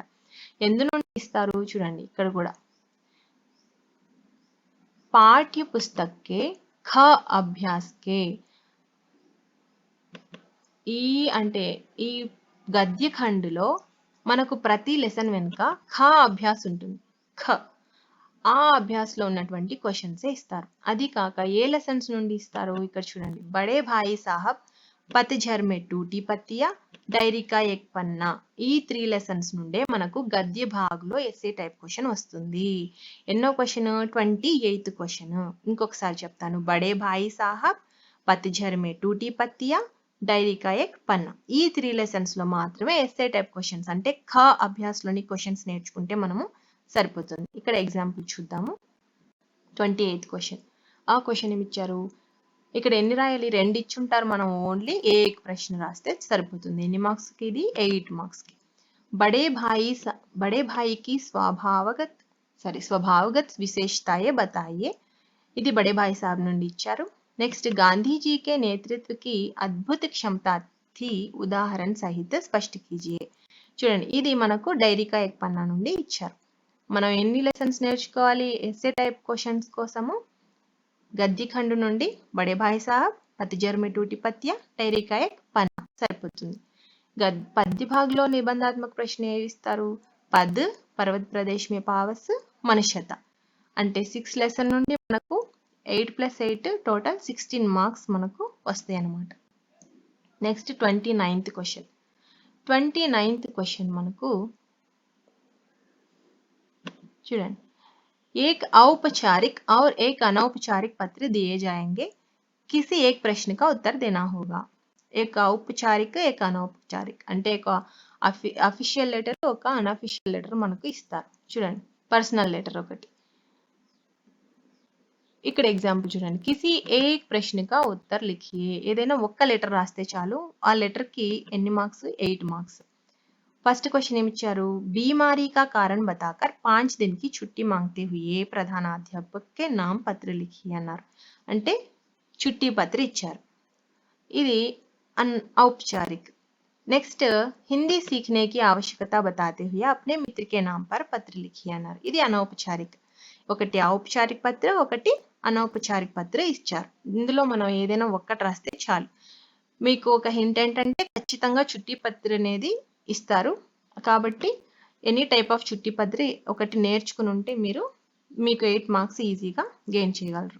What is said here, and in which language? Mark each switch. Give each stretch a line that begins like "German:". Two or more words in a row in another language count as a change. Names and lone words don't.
Telugu: ఎందు నుండి ఇస్తారు చూడండి, ఇక్కడ కూడా
Hindi: पाठ्य पुस्तके ख अभ्यास के.
Telugu: అంటే ఈ గద్య ఖండులో మనకు ప్రతి లెసన్ వెనుక
Hindi: ख अभ्यास
Telugu: ఉంటుంది. ఆ అభ్యాస్ లో ఉన్నటువంటి క్వశ్చన్స్ ఇస్తారు. అది కాక ఏ లెసన్స్ నుండి ఇస్తారు, ఇక్కడ చూడండి, బడే భాయి సాహబ్, పతఝర్ మే టూటీ పత్తియా, డైరీ కా ఎక్ పన్నా. ఈ 3 లెసన్స్ నుండే మనకు
Hindi: गद्य भाग
Telugu: లో
English: essay type question
Telugu: వస్తుంది. ఎన్నో క్వశ్చన్, 28th క్వశ్చన్. ఇంకొకసారి చెప్తాను, బడే భాయి సాహబ్, పతఝర్ మే టూటీ పత్తియా, డైరీ కా ఎక్ పన్నా. ఈ 3 లెసన్స్ లో మాత్రమే
English: essay type questions
Telugu: అంటే
Hindi: ख अभ्यास
Telugu: లోని క్వశ్చన్స్ నేర్చుకుంటే మనము సరిపోతుంది. ఇక్కడ ఎగ్జాంపుల్ చూద్దాము. 28th క్వశ్చన్. ఆ క్వశ్చన్ ఏమి ఇచ్చారు, ఇక్కడ ఎన్ని రాయాలి? 2 ఇచ్చుంటారు. మనం ఓన్లీ ఏ ప్రశ్న రాస్తే సరిపోతుంది. ఎన్ని మార్క్స్‌కి ఇది? 8 మార్క్స్‌కి.
Hindi: बड़े भाई की स्वभावगत विशेषताएं बताइए.
Telugu: ఇది బడే భాయ్ సాబ్ నుండి ఇచ్చారు.
Hindi: నెక్స్ట్ गांधीजी के नेतृत्व की अद्भुत क्षमता थी उदाहरण सहित स्पष्ट कीजिए.
Telugu: చూడండి, ఇది మనకు డైరీ కా ఏక్ పన్నా నుండి ఇచ్చారు. మనం ఎన్ని లెసన్స్ నేర్చుకోవాలి
English: SA type questions
Telugu: కోసము?
Hindi: गद्य खंड
Telugu: నుండి బడే భాయ్ సాబ్, పతిజర్ మే టూటి పత్య, డైరీ కా ఏక్ పన్నా సరిపోతుంది. పద్య భాగంలో నిబంధాత్మక ప్రశ్న ఏవి ఇస్తారు? పద్, పర్వత ప్రదేశ్ మే పావస్, మనుష్యత. అంటే 6 లెసన్ నుండి మనకు 8 + 8 టోటల్ 16 మార్క్స్ మనకు వస్తాయి అన్నమాట. నెక్స్ట్ 29th క్వశ్చన్. 29th క్వశ్చన్ మనకు చూడండి,
Hindi: एक औपचारिक और एक अनौपचारिक पत्र दिए जाएंगे, किसी एक प्रश्न का उत्तर देना होगा. एक औपचारिक, एक अनौपचारिक
Telugu: అంటే ఒక
English: official letter,
Telugu: ఒక
English: unofficial letter
Telugu: మనకు ఇస్తారు. చూడండి,
English: personal letter
Telugu: ఒకటి. ఇక్కడ ఎగ్జాంపుల్ చూడండి,
Hindi: किसी एक प्रश्न का उत्तर लिखिए.
Telugu: ఏదైనా ఒక్క లెటర్ రాస్తే చాలు. ఆ లెటర్ కి ఎన్ని మార్క్స్? 8 మార్క్స్. ఫస్ట్ క్వశ్చన్ ఏమి ఇచ్చారు?
Hindi: बीमारी का कारण बताकर 5 दिन की छुट्टी मांगते हुए प्रधानाध्यापक के नाम पत्र लिखिए అన్నారు.
Telugu: అంటే
Hindi: छुट्टी पत्र
Telugu: ఇచ్చారు. ఇది औपचारिक.
Hindi: నెక్స్ట్ हिंदी सीखने की आवश्यकता बताते हुए अपने मित्र के नाम पर पत्र लिखिए
Telugu: అన్నారు. ఇది అనౌపచారిక. ఒకటి
Hindi: औपचारिक पत्र,
Telugu: ఒకటి
Hindi: अनौपचारिक पत्र
Telugu: ఇచ్చారు. ఇందులో మనం ఏదైనా ఒక్కటి రాస్తే చాలు. మీకు ఒక హింట్ ఏంటంటే ఖచ్చితంగా
Hindi: छुट्टी पत्र
Telugu: అనేది ఇస్తారు. కాబట్టి
English: any type of
Hindi: छुट्टी पत्र
Telugu: ఒకటి నేర్చుకుని ఉంటే మీకు 8 మార్క్స్ ఈజీగా గెయిన్ చేయగలరు.